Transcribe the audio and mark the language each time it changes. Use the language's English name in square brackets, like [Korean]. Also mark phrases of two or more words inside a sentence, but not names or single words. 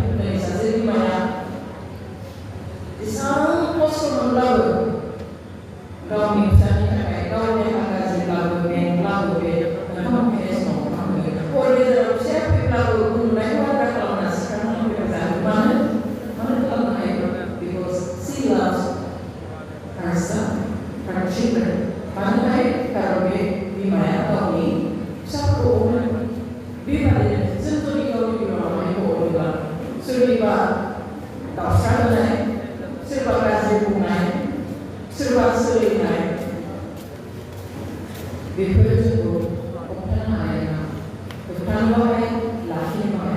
[Bodo] दिनै सासे बिमाया जेसेबां खस्थ' मोनब्लाबो गावनि फिसानि थाखाय गावनि गाज्रिब्लाबो मेंब्लाबो बे ओंखाम उखैनाय समाव ओंखाम होयो, हर गेजेराव फिसाया फैब्लाबो उन्दुनायखौ आद्रा खालामना सिखारनानै फैबाय जानो। मानो खालामनो हायो? [English] Because she loves her son, her children. [Bodo] मानो हायो? कारन बे बिमाया गावनि फिसाखौ अनो। बेबादिनो जों जुदि गावनि बिमा माहारिखौ अनोब्ला सोरनिबा दावसा होनाय, सोरबा गाज्रि बुंनाय, सोरबा सोलिनाय, बेफोरो जोंखौ होबथानो हानाय नङा, होबथानोबो हाया, लाखिनोबो हाया।